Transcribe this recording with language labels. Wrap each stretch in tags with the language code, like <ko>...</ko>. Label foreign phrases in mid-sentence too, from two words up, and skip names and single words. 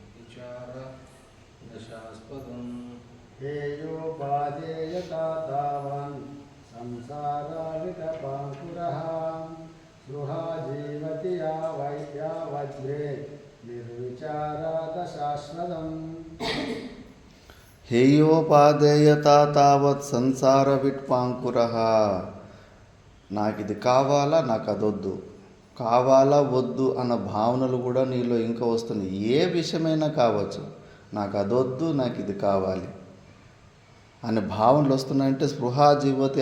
<sa>निर्विचार दशास्पदम् हेयोपादेयता तावन् संसाराविटपाङ्कुरः स्पृहा जीवति यावज्रे निर्विचारादशाश्वतम् హేయోపాదేయతా తావత్ సంసార విట్పాంకురః.</sa> <te>నాకు ఇది కావాలా, నాకు అదొద్దు, కావాలా వద్దు అన్న భావనలు కూడా నీలో ఇంకా వస్తుంది. ఏ విషయమైనా కావచ్చు, నాకు అదొద్దు, నాకు ఇది కావాలి అనే భావనలు వస్తున్నాయంటే</te> <sa>స్పృహా జీవతి.</sa>